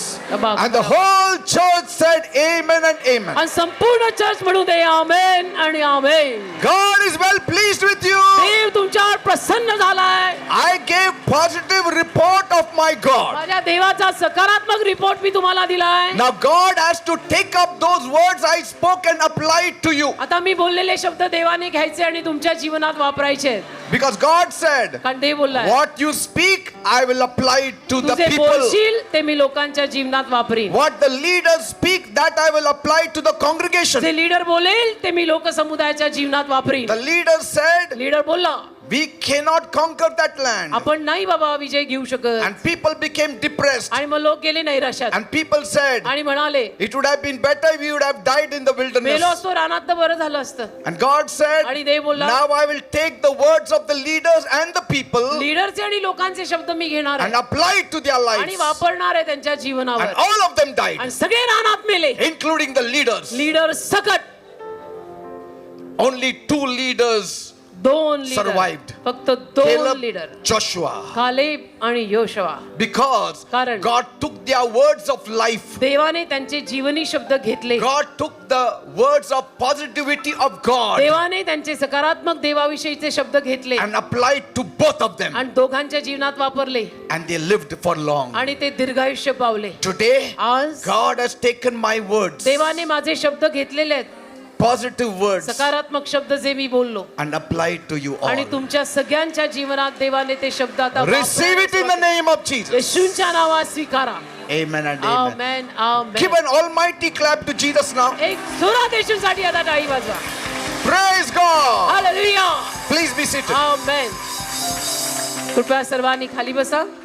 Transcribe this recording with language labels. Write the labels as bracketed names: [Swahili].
[English] And the whole church said amen and amen. [Marathi] आणि संपूर्ण church म्हणू दे आमेन आणि आमेन. [English] God is well pleased with you. [Marathi] देव तुमच्यावर प्रसन्न झालाय. [English] I gave positive report of my God. [Marathi] माझ्या देवाचा सकारात्मक रिपोर्ट मी तुम्हाला दिलाय. [English] Now God has to take up those words I spoke and apply it to you. [Marathi] आता मी बोललेले शब्द देवाने घ्यायचे आणि तुमच्या जीवनात वापरायचे आहेत. [English] Because God said, [Marathi] कारण देव बोललाय [English] what you speak, I will apply it to the [Marathi] तुझे [English] people. [Marathi] बोलशील ते मी लोकांच्या जीवनात वापरीन. [English] What the leaders speak, that I will apply to the congregation. [Marathi] जे लीडर बोलेल ते मी लोकसमुदायाच्या जीवनात वापरीन. [English] The leader said, [Marathi] लीडर बोलला [English] we cannot conquer that land. [Marathi] आपण नाही बाबा विजय घेऊ शकत. [English] And people became depressed. [Marathi] आणि मग लोक गेले नैराश्यात [English] And people said, [Marathi] आणि म्हणाले [English] it would have been better if we would have died in the [Marathi] मेलो [English] wilderness. [Marathi] असतो रानात तर बरं झालं असतं. [English] And God said, [Marathi] आणि देव बोलला [English] now I will take the words of the leaders and the people [Marathi] लीडरचे आणि लोकांचे शब्द मी घेणार [English] and [Marathi] आहे [English] apply it to their [Marathi] आणि [English] lives. [Marathi] वापरणार आहे त्यांच्या जीवनावर. [English] And all of them died, [Marathi] आणि सगळे रानात मेले [English] including the leaders. [Marathi] लीडर सकट. [English] Only 2 leaders [Marathi] दोन लीडर, [English] survived. [Marathi] फक्त दोन [English] Caleb, [Marathi] लीडर, [English] Joshua. [Marathi] कालेब आणि योशवा. [English] Because [Marathi] कारण [English] God took their words of life. [Marathi] देवाने त्यांचे जीवनी शब्द घेतले. [English] God took the words of positivity of God [Marathi] देवाने त्यांचे सकारात्मक देवाविषयीचे शब्द घेतले [English] and applied to both of them. [Marathi] आणि दोघांच्या जीवनात वापरले [English] And they lived for long. [Marathi] आणि ते दीर्घायुष्य पावले. [English] Today, [Marathi] आज [English] God has taken my words, [Marathi] देवाने माझे शब्द घेतलेले आहेत, [English] positive words, [Marathi] सकारात्मक शब्द जे मी बोललो, [English] and applied to you all. [Marathi] आणि तुमच्या सगळ्यांच्या जीवनात देवाने ते शब्द आता [English] Receive it in the name of Jesus. [Marathi] येशूंच्या नावात स्वीकारा. [English] Amen and amen. [Marathi] Amen, amen. [English] Give an almighty clap to Jesus now. [Marathi] एक जोरात येशूंसाठी आता टाळी वाजवा. [English] Praise God. [Marathi] Hallelujah. [English] Please be seated. [Marathi] आमेन. कृपया सर्वांनी खाली बसा.